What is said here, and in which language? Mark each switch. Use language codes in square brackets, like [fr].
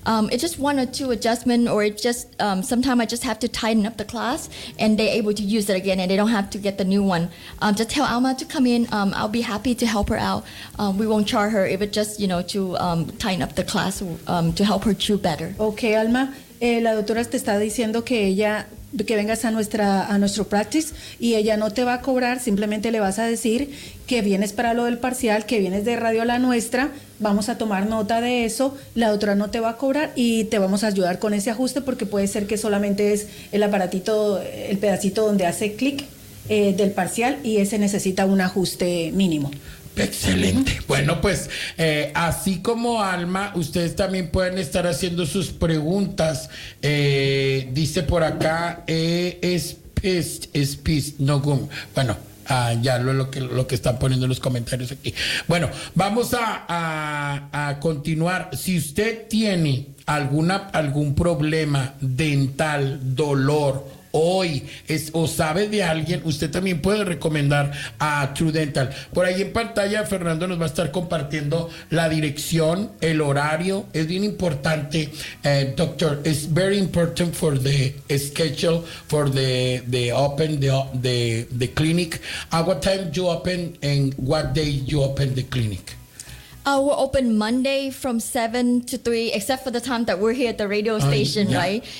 [en] It's just one or two adjustments, or it just sometimes I just have to tighten up the clasp and they're able to use it again and they don't have to get the new one. Just tell Alma to come in. I'll be happy to help her out. We won't charge her if it's just, you know, to tighten up the clasp to help her chew better. Okay, Alma. [es] La doctora te está diciendo que ella, que vengas a nuestro practice, y ella no te va a cobrar, simplemente le vas a decir que vienes para lo del parcial, que vienes de radio la nuestra, vamos a tomar nota de eso, la doctora no te va a cobrar y te vamos a ayudar con ese ajuste, porque puede ser que solamente es el aparatito, el pedacito donde hace clic del parcial, y ese necesita un ajuste mínimo. Excelente. Bueno, pues así como Alma, ustedes también pueden estar haciendo sus preguntas. Dice por acá, es pist, no gum. Bueno, ya lo que están poniendo en los comentarios aquí. Bueno, vamos a continuar. Si usted tiene algún problema dental, dolor, o sabe de alguien, usted también puede recomendar a True Dental. Por ahí en pantalla Fernando nos va a estar compartiendo la dirección, el horario. Es bien importante, doctor, [en] it's very important for the schedule for the open the clinic. What time you open and what day you open the clinic? We're open Monday from 7 to 3, except for the time that we're here at the radio station, yeah.